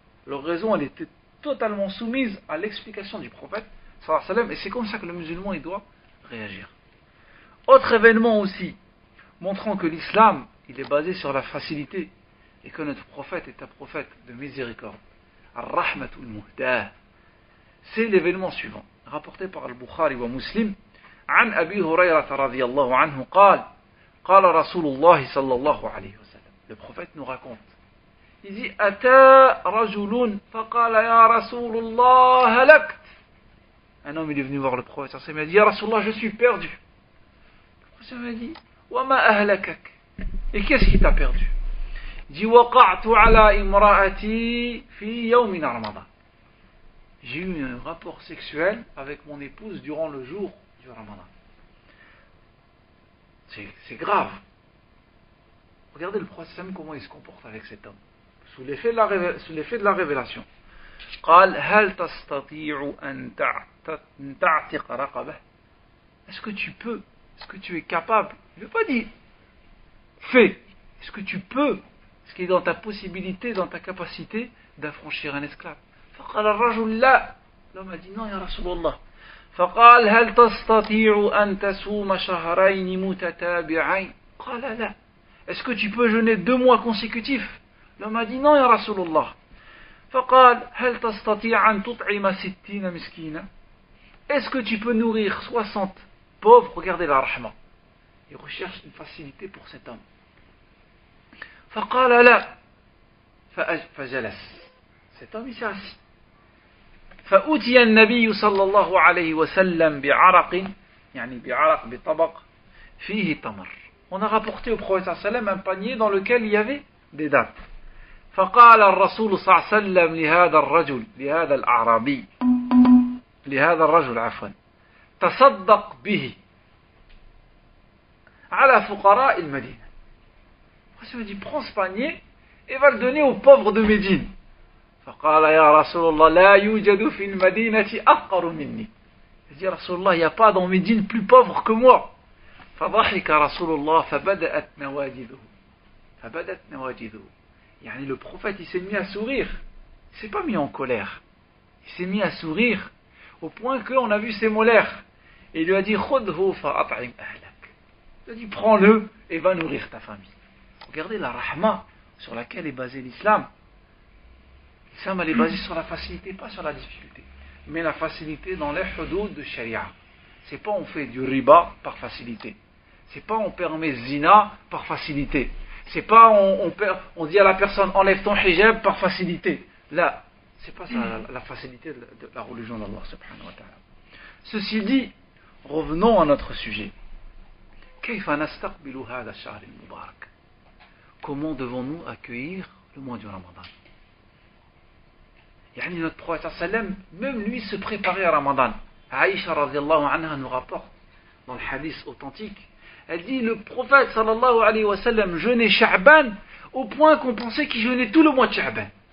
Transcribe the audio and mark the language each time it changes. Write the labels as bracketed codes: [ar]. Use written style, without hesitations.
[fr] Leur raison elle était totalement soumise à l'explication du prophète sallallahu alayhi wa sallam et c'est comme ça que le musulman il doit réagir. Autre événement aussi montrant que l'islam il est basé sur la facilité et que notre prophète est un prophète de miséricorde. Ar-Rahmatul Muhdah. C'est l'événement suivant, rapporté par Al-Bukhari wa Muslim, [ar] عن أبي هريرة رضي الله عنه قال قال رسول الله صلى الله عليه وسلم. [fr] Le prophète nous raconte. Il dit [ar] أتى رجل فقال يا رسول الله هلكت. [fr] Un homme est venu voir le prophète sallallahu alayhi wa sallam. Il a dit [ar] يا رسول الله, [fr] je suis perdu. Le prophète a dit [ar] وما أهلكك. [fr] Et qu'est-ce qui t'a perdu? Il dit [ar] وقعت على امرأتي في يوم رمضان. [fr] J'ai eu un rapport sexuel avec mon épouse durant le jour du Ramadan. C'est grave. Regardez le prophète comment il se comporte avec cet homme. Sous l'effet de la révélation. [ar] قال هل تستطيع أن تعتق رقبة. [fr] Est-ce que tu peux, est-ce que tu es capable? Il ne veut pas dire fais. Est-ce que tu peux, est-ce qu'il est dans ta possibilité, dans ta capacité d'affranchir un esclave? [ar] فقال الرجل لا. [fr] L'homme a dit non, [ar] يا رسول الله. فقال هل تستطيع أن تصوم شهرين متتابعين. قال لا. [fr] Est-ce que tu peux jeûner 2 mois consécutifs? L'homme a dit non, [ar] يا رسول الله. فقال هل تستطيع أن تطعم 60 مسكينا. [fr] Est-ce que tu peux nourrir 60 pauvres? Regardez la rahma. Il recherche une facilité pour cet homme. [ar] فقال لا. فجلس. [fr] Cet homme il s'est assis. [ar] فأتي النبي صلى الله عليه وسلم بعرق يعني بعرق بطبق فيه تمر. [fr] On a rapporté au prophète [ar] صلى الله عليه وسلم [fr] un panier dans lequel il y avait des dattes. [ar] فقال الرسول صلى الله عليه وسلم لهذا الرجل لهذا الأعرابي لهذا الرجل عفوا تصدق به على فقراء المدينة. [fr] Il me dit prends ce panier et va le donner aux pauvres de Médine. [ar] فقال يا رسول الله لا يوجد في المدينة أفقر مني. [fr] Il dit [ar] رسول الله, [fr] il n'y a pas dans Médine plus pauvre que moi. [ar] فضحك رسول الله فبدأت نواجذه. [fr] يعني le prophète il s'est mis à sourire. Il s'est pas mis en colère. Il s'est mis à sourire au point qu'on a vu ses molaires. Et il lui a dit [ar] خذه فأطعم أهلك. [fr] Il a dit prends-le et va nourrir ta famille. Regardez la rahma sur laquelle est basé l'islam. L'islam elle est basée sur la facilité, pas sur la difficulté. Mais la facilité dans les hudud de sharia. C'est pas on fait du riba par facilité. C'est pas on permet zina par facilité. C'est pas on dit à la personne enlève ton hijab par facilité. Là, c'est pas ça la facilité de la religion d'Allah subhanahu wa ta'ala. Ceci dit, revenons à notre sujet. [ar] كيف نستقبل هذا الشهر المبارك. [fr] Comment devons-nous accueillir le mois du Ramadan? Yani notre prophète sallam, même lui se préparait à Ramadan. Aïcha radhiyallahu anha nous rapporte dans le hadith authentique, elle dit le prophète sallallahu alayhi wa sallam jeûnait Sha'ban au point qu'on pensait qu'il jeûnait tout le mois de Sha'ban.